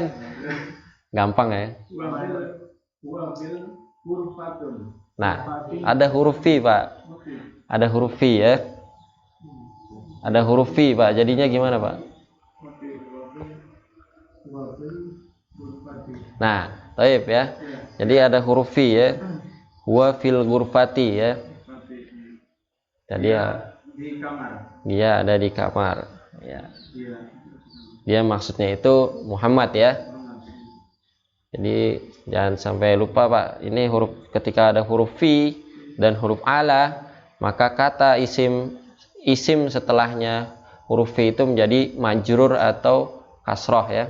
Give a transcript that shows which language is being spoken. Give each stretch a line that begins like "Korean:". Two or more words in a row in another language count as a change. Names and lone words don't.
Indonesian: Gampang ya. Nah, ada huruf fi, Pak. Ada huruf fi ya. Ada huruf fi, Pak. Jadinya gimana, Pak? Nah, taib ya. Jadi ada huruf fi ya.
Arabic: هو في الغرفة ya.
Indonesian: Jadi ya, dia ada di kamar ya. Dia maksudnya itu Muhammad ya. Jadi jangan sampai lupa Pak. Ini huruf, ketika ada huruf fi dan huruf ala, maka kata isim setelahnya huruf fi itu menjadi majrur atau kasroh ya.